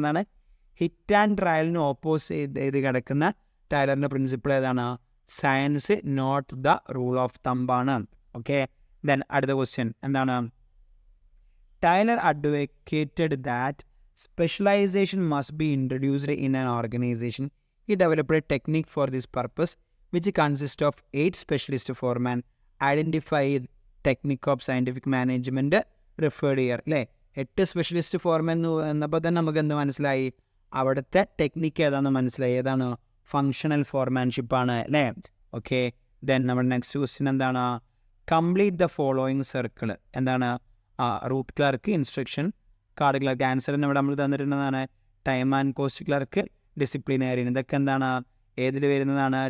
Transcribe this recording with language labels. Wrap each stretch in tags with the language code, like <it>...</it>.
<ml>എന്താണ് hit and ട്രയലിന് oppose ചെയ്ത് കിടക്കുന്ന ടൈലറിൻ്റെ പ്രിൻസിപ്പിൾ ഏതാണ്?</ml> <en>Science not the rule of തമ്പാണ്. Okay, then</en> <ml>അടുത്ത ക്വസ്റ്റ്യൻ എന്താണ്?</ml> <en>Taylor advocated that specialization must be introduced in an organization. He developed a technique for this purpose, which consists of 8 specialist foremen. Identify technique of scientific management referred here.</en> <ml>അല്ലേ, 8 specialist ഫോർമെൻ എന്നപ്പോൾ തന്നെ നമുക്ക് എന്ത് മനസ്സിലായി? അവിടുത്തെ technique ഏതാണെന്ന് മനസ്സിലായി. ഏതാണ്? Functional ഫോർമാൻഷിപ്പാണ് അല്ലേ?</ml> <en>okay, then നമ്മുടെ next question</en> <ml>എന്താണ്?</ml> <en>Complete the following circle. എന്താണ്? Route clerk, instruction, card clerk. ആൻസറിന്</en> <ml>ഇവിടെ നമ്മൾ തന്നിട്ടുള്ളതാണ്</ml> <en>Time and cost clerk, disciplinarian.</en> <ml>ഇതൊക്കെ എന്താണ്? ഏതിൽ വരുന്നതാണ്?</ml>